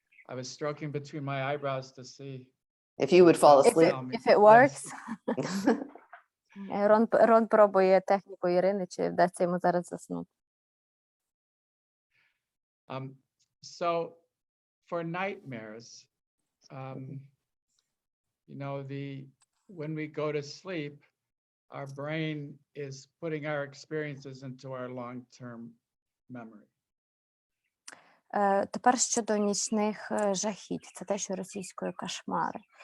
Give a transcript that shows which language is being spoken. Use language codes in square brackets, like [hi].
[en] I was stroking between my eyebrows to see If you would fall asleep. If it works. [uk] Рон пробує техніку Ірини, чи вдасться йому зараз заснути. [en] So for nightmares, you know, when we go to sleep, our brain is putting our experiences into our long-term memory. [uk] Тепер щодо нічних жахіть, це те, що російською кошмари.